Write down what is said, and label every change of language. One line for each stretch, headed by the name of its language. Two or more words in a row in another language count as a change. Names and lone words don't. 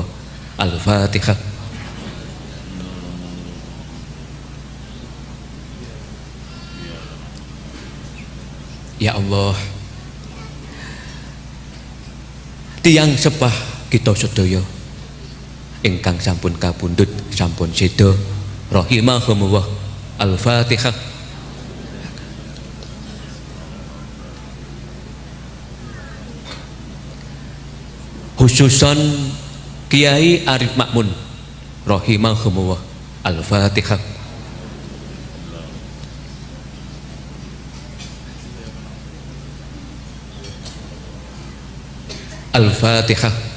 Javanese: Al-Fatihah.
Arabic: Ya Allah,
Javanese: tiyang sepah kita sedaya ingkang sampun kapundhut sampun seda rahimahumullah. Al-Fatihah. Khususan Kiai Arif Makmun rahimahumullah.
Arabic: Al-Fatihah. Al-Fatihah.